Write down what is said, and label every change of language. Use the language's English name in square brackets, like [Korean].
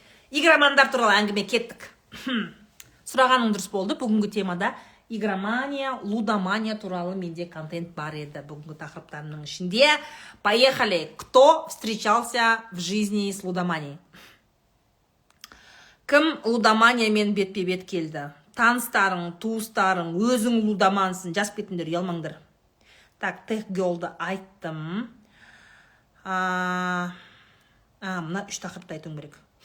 [Kazakh] Игромандар туралы әңгіме кеттік. Сұрағаның дұрыс болды. Бүгінгі темада игромания, лудомания туралы менде контент бар еді. Бүгінгі тақырыптарымның ішінде. [Russian] Поехали. Кто встречался в жизни с лудоманией? [Kazakh] Кім лудоманиямен бетпе-бет келді? Таныстарың, туыстарың, өзің лудомансың. Жазып кетіңдер, ұялмаңдар. Так, техгелді айттым. Мына 3 тақырыпты айтуым керек.